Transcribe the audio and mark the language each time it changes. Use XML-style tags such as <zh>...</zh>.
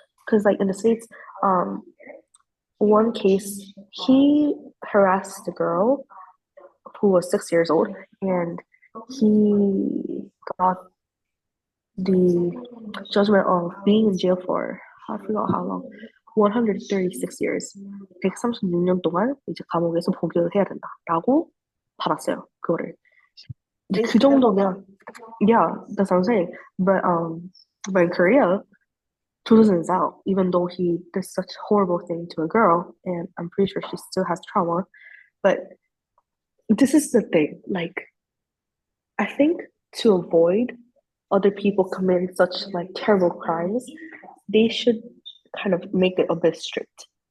<en>Because like in the States, um, one case he harassed a girl who was 6 years old, and he got the judgment of being in jail for I forgot how long, 136 years.</en> <ko>136년 동안 이제 감옥에서 복역을 해야 된다라고 받았어요. 그거를. 이제 그 정도면,</ko> <en>yeah, that's what I'm saying. But in Korea, Jules is out, even though he did such horrible thing to a girl, and I'm pretty sure she still has trauma. But this is the thing, like I think to avoid other people committing such like terrible crimes, they should kind of make it a bit strict.</en>